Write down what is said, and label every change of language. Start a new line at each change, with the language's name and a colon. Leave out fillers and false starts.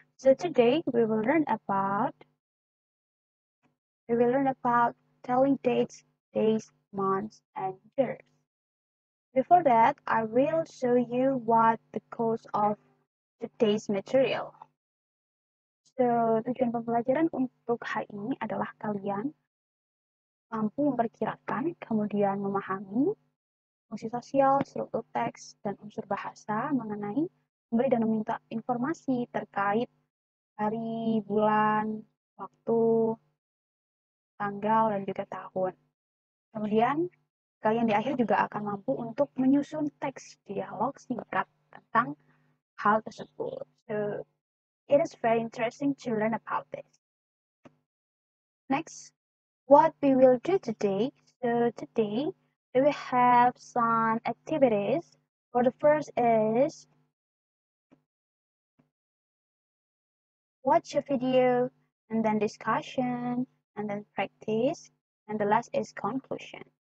English: So today we will learn about telling dates, days, months, and years. Before that, I will show you what the course of today's material.
Indonesian: So, tujuan pembelajaran untuk hari ini adalah kalian mampu memperkirakan, kemudian memahami fungsi sosial, struktur teks, dan unsur bahasa mengenai memberi dan meminta informasi terkait hari, bulan, waktu, tanggal, dan juga tahun. Kemudian, kalian di akhir juga akan mampu untuk menyusun teks dialog singkat tentang hal tersebut.
English: So, it is very interesting to learn about this. Next, what we will do today. So, today we will have some activities. For the first is watch a video, and then discussion, and then practice, and the last is conclusion.